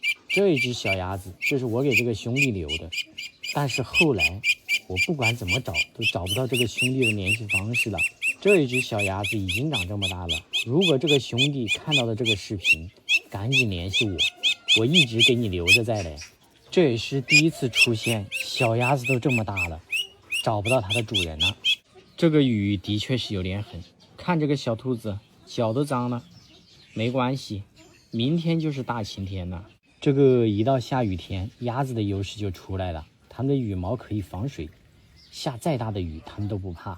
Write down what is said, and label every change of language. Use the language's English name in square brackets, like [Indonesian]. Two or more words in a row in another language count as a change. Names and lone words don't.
[Chinese] 這一隻小鴨子就是我給這個兄弟留的，但是後來我不管怎麼找都找不到這個兄弟的聯繫方式了。這一隻小鴨子已經長這麼大了，如果這個兄弟看到了這個視頻，趕緊聯繫我，我一直給你留着再來。這也是第一次出現小鴨子都這麼大了，找不到它的主人了。這個雨的確是有點狠，看這個小兔子腳都髒了，沒關係，明天就是大晴天了。這個一到下雨天，鴨子的優勢就出來了，它們的羽毛可以防水，下再大的雨它們都不怕。